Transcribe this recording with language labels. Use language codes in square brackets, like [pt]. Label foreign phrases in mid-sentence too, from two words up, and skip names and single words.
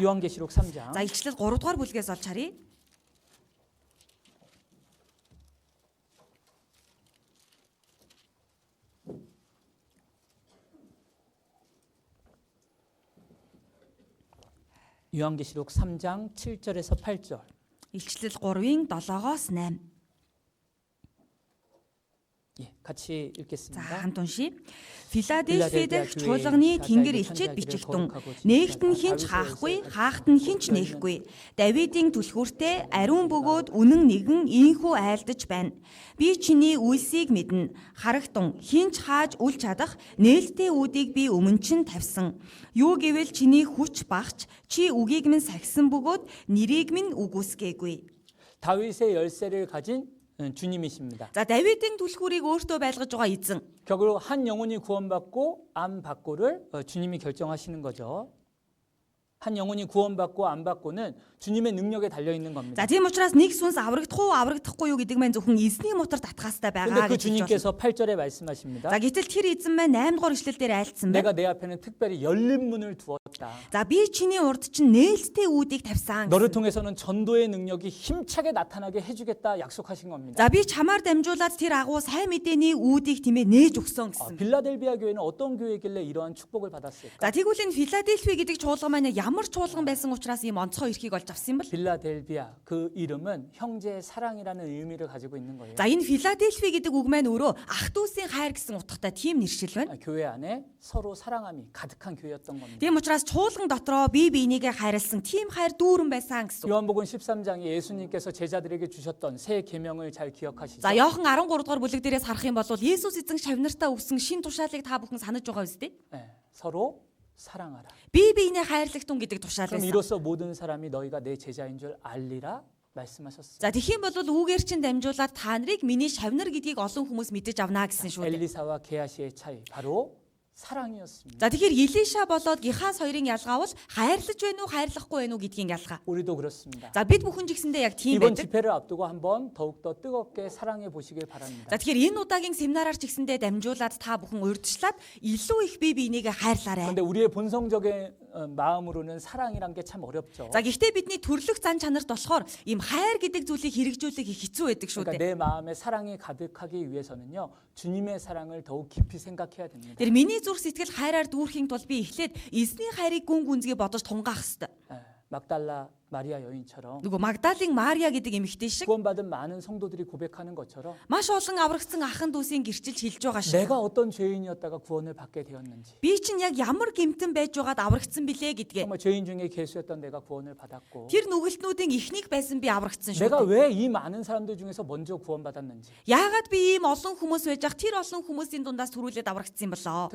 [ko] 요한계시록 3장 [mn] За илчлэл 3 дугаар бүлгээс олж харъя. [ko] 요한계시록 3장 7절에서 8절. [mn] Илчлэл 3-ын 7-оос 8. [ko] 예, 같이 [mn] За [ko] 읽겠습니다. [mn] хамт уншия. Филадельфи дэх чуулганы тэнгэр элчэд бичигдэн нээгт нь хинч хаахгүй, хаахт нь хинч нээхгүй. Давидын түлхүүртэй ариун бөгөөд үнэн нэгэн ийхүү айлдаж байна. Би чиний үйлсийг мэднэ. Харагтун хинч хааж үл чадах нээлттэй үүдийг би өмнө чинь тавьсан. Юу гэвэл чиний хүч багч чи үгийг минь сахисан бөгөөд нэрийг минь үгүйсгээгүй. [ko] 다윗의 열쇠를 가진 주님이십니다. [mn] За Давидын түлхүүрийг өөртөө байлгаж байгаа эзэн. [ko] 결국 한 영혼이 구원받고 안 받고를 주님이 결정하시는 거죠. 한 영혼이 구원받고 안 받고는 주님의 능력에 달려 있는 겁니다. [mn] За тийм учраас нэг сүнс аврагдах уу аврагдахгүй юу гэдэг маань зөвхөн эзний мотор татхаастай [ko] 그런데 [mn] байгаа [ko] 그 [mn] гэж хэлж байна. [ko] 주님께서 8절에 말씀하십니다. [mn] За гэтэл тэр эзэн маань 8 дугаар ишлэл дээр айлцсан байна. [ko] 내가 내 앞에는 특별히 열린 문을 두었다. [mn] За би чиний урд чинь нээлттэй үүдийг тавьсан. [ko] 너를 통해서는 전도의 능력이 힘차게 나타나게 해주겠다 약속하신 겁니다. [mn] За би чамаар дамжуулаад тэр агуу сайн мэдээний үүдийг тийм ээ нээж өгсөн гэсэн. [ko] 빌라델비아 교회는 어떤 교회길래 이러한 축복을 받았을까? [mn] За тэгвэл энэ Филадельфи гэдэг чуулган маань ямар чуулган байсан учраас ийм онцгой эрхийг олж авсан юм бол? [ko] 빌라델비아 그 이름은 형제의 사랑이라는 의미를 가지고 있는 거예요. [mn] За энэ Филадельфи гэдэг үг маань өөрөө ах дүүсийн хайр гэсэн утгатай тийм нэршил байна. [ko] 교회 안에 서로 사랑함이 가득한 교회였던 겁니다. [mn] Тийм учраас чуулган дотроо бие биенийгээ хайрлсан тийм хайр дүүрэн байсан гэсэн. [ko] 요한복음 13장에 예수님께서 제자들에게 주셨던 새 계명을 잘 기억하시죠? [mn] За Иохан 13 дугаар бүлэг дээрээс харах юм бол Есүс эзэн шавнартаа өгсөн шин тушаалыг та бүхэн санаж байгаа үстэй? [ko] 네, 서로 사랑하라. [mn] Бие биенээ хайрлагтун гэдэг тушаал [ko] 그럼 [mn] байсан. [ko] 이로써 모든 사람이 너희가 내 제자인 줄 알리라 말씀하셨어요. [mn] За тэгхийн бол үүгээр чинь дамжуулаад та нарыг миний шавнар гэдгийг олон хүмүүс мэдэж авнаа гэсэн шүү дээ. [ko] 엘리사와 게하시의 차이 바로 사랑이었습니다. [mn] За тэгэхээр Илиша болоод Гихас хоёрын ялгаа бол хайрлаж байна уу, хайрлахгүй байна уу гэдгийн ялгаа. [ko] 우리도 그렇습니다. [mn] За бид бүхэн ч гэсэндээ яг тийм [ko] 이번 [mn] байдаг. [ko] 집회를 앞두고 한번 더욱더 뜨겁게 사랑해 보시길 바랍니다. [mn] За тэгэхээр энэ удаагийн семинараар ч гэсэндээ дамжуулаад та бүхэн урьдчилаад илүү их бие биенийгээ хайрлаарай. [ko] 근데 우리의 본성적인 마음으로는 사랑이란 게 참 어렵죠. [mn] За гэхдээ бидний төрлөх зан чанарт болохоор ийм хайр гэдэг зүйлийг хэрэгжүүлэх их хэцүү байдаг шүү [ko] 그러니까 [mn] дээ. [ko] 내 마음에 사랑이 가득하기 위해서는요. 주님의 사랑을 더욱 깊이 생각해야 됩니다. [mn] Тэр миний зүрх сэтгэл хайраар дүүрхийн тул би эхлээд эзний хайрыг гүн гүнзгий бодож тунгаах хэрэгтэй. [ko] 막달라 마리아 여인처럼 [mn] Нөгөө Магдалины Мария гэдэг эмэгтэй шиг [ko] 구원받은 많은 성도들이 고백하는 것처럼 [mn] маш олон аврагдсан ахын дүүсийн гэрчилж хэлж байгаа шиг. [ko] 내가 어떤 죄인이었다가 구원을 받게 되었는지 [mn] Би чинь яг ямар гэмтэн байж байгаад аврагдсан билээ гэдгээ. [ko] 정말 죄인 중에 괴수였던 내가 구원을 받았고 [mn] Тэр нүгэлтнүүдийн ихнийг байсан би аврагдсан шүү. [ko] 내가 왜 이 많은 사람들 중에서 먼저 구원받았는지 [mn] Яагаад би ийм олон хүмүүс байж ах тэр олон хүмүүсийн дундаас түрүүлээд аврагдсан болоо?